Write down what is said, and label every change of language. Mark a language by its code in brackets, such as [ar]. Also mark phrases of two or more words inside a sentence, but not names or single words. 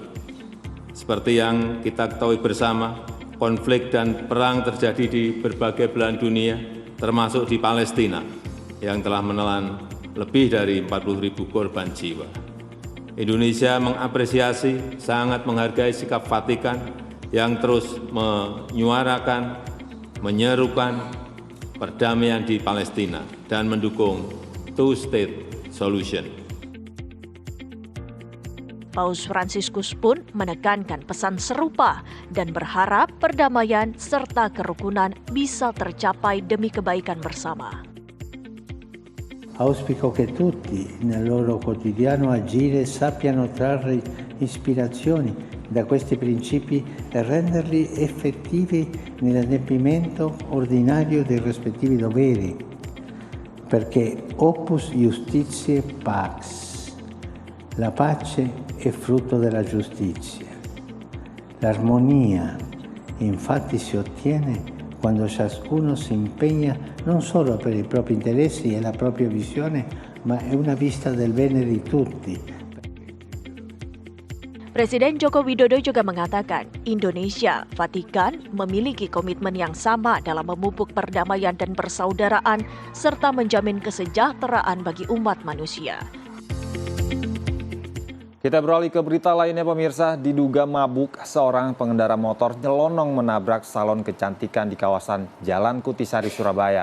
[id] Seperti yang kita ketahui bersama, konflik dan perang terjadi di berbagai belahan dunia, termasuk di Palestina, yang telah menelan lebih dari 40.000 korban jiwa. Indonesia mengapresiasi, sangat menghargai sikap Vatikan yang terus menyuarakan, menyerukan perdamaian di Palestina dan mendukung [en] two-state solution. [id] Paus Fransiskus pun menekankan pesan serupa dan berharap perdamaian serta kerukunan bisa tercapai demi kebaikan bersama. [it] Auspico che tutti nel loro quotidiano agire sappiano trarre ispirazioni da questi principi e renderli effettivi nell'adempimento ordinario dei rispettivi doveri, perché [la] opus justitiae pax. [it] La pace è frutto della giustizia. L'armonia, infatti, si ottiene quando ciascuno si impegna non solo per i propri interessi e la propria visione, ma è una vista del bene di tutti. [id] Presiden Joko Widodo juga mengatakan Indonesia, Vatikan memiliki komitmen yang sama dalam memupuk perdamaian dan persaudaraan serta menjamin kesejahteraan bagi umat manusia. Kita beralih ke berita lainnya pemirsa, diduga mabuk seorang pengendara motor nyelonong menabrak salon kecantikan di kawasan Jalan Kutisari, Surabaya.